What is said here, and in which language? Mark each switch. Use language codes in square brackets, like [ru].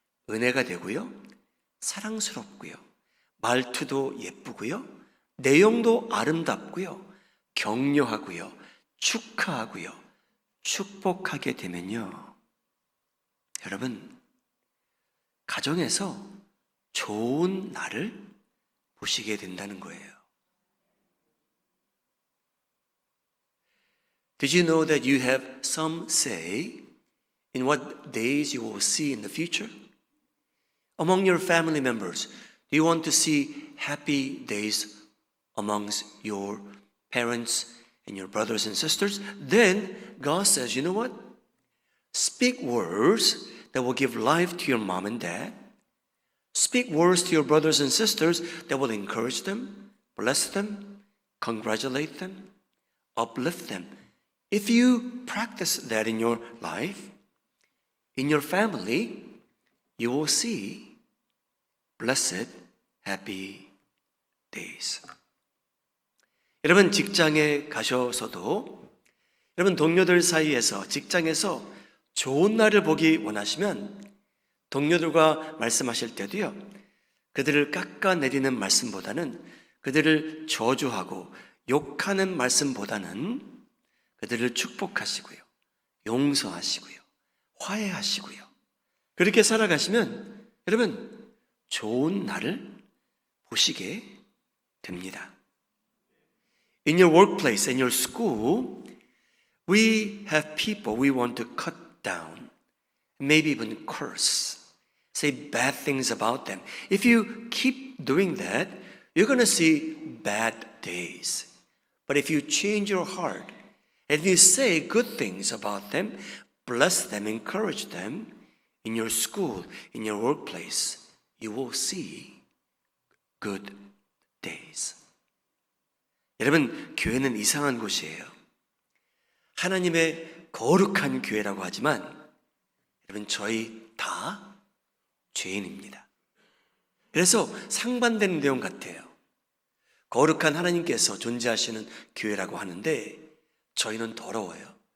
[ko] 은혜가 되고요, 사랑스럽고요, 말투도 예쁘고요, 내용도 아름답고요, 격려하고요, 축하하고요, 축복하게 되면요, 여러분, 가정에서 좋은 날을 보시게 된다는 거예요. [en] Did you know that you have some say in what days you will see in the future? Among your family members, do you want to see happy days amongst your parents and your brothers and sisters? Then God says, you know what? Speak words that will give life to your mom and dad. Speak words to your brothers and sisters that will encourage them, bless them, congratulate them, uplift them. If you practice that in your life, in your family, you will see blessed, happy days. [ko] 여러분, 직장에 가셔서도 여러분 동료들 사이에서, 직장에서 좋은 날을 보기 원하시면 동료들과 말씀하실 때도요, 그들을 깎아내리는 말씀보다는, 그들을 저주하고 욕하는 말씀보다는 그들을 축복하시고요, 용서하시고요, 화해하시고요, 그렇게 살아가시면 여러분 좋은 날을 보시게 됩니다. [en] In your workplace, in your school, we have people we want to cut down, maybe even curse, say bad things about them. If you keep doing that, you're going to see bad days. But if you change your heart and you say good things about them, bless them, encourage them in your school, in your workplace, you will see good days. [ko] 여러분, 교회는 이상한 곳이에요. 하나님의 거룩한 교회라고 하지만 여러분, 저희 다 죄인입니다. 그래서 상반되는 내용 같아요. 거룩한 하나님께서 존재하시는 교회라고 하는데 저희는 더러워요.